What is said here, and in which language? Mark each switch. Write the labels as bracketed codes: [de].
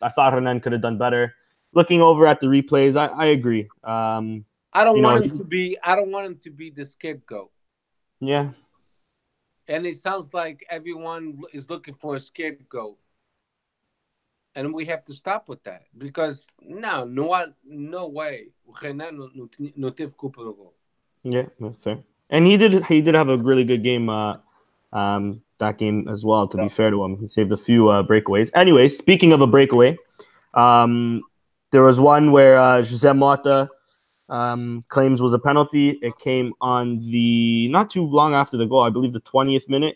[en] I thought Renan could have done better. Looking over at the replays, I agree. I don't want him to be. I don't want him to be the scapegoat. Yeah. And it sounds like everyone is looking for a scapegoat. and we have to stop with that because no way. [pt] O Renan não teve culpa do gol. [en] Yeah, that's fair. And he did have a really good game that game as well, to be fair to him. He saved a few breakaways. Anyway, speaking of a breakaway, there was one where Jose Mota claims was a penalty. It came on the not too long after the goal, I believe the 20th minute.